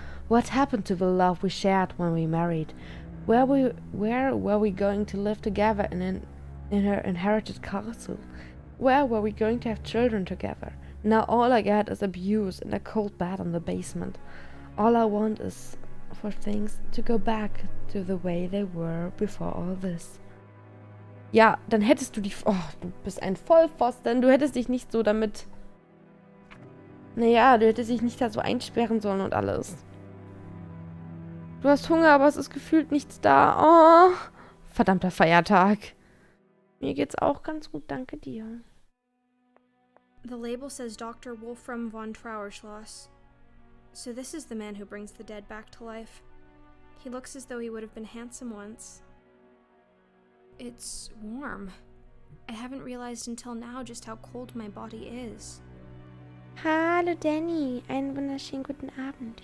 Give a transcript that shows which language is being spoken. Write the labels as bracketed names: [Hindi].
[English] What happened to the love we shared when we married? Where were we going to live together in her inherited castle? Where were we going to have children together? Now all I get is abuse and a cold bed in the basement. All I want is for things to go back to the way they were before all this. [German] Ja, dann hättest du dich... Oh, du bist ein Vollpfosten. Du hättest dich nicht so damit... Naja, du hättest dich nicht da so einsperren sollen und alles. Du hast Hunger, aber es ist gefühlt nichts da. Oh, verdammter Feiertag. Mir geht's auch ganz gut, danke dir. [English] The label says Dr. Wolfram von Trauerschloss. So this is the man who brings the dead back to life. He looks as though he would have been handsome once. It's warm. I haven't realized until now just how cold my body is. [German] Hallo Danny, einen wunderschönen guten Abend.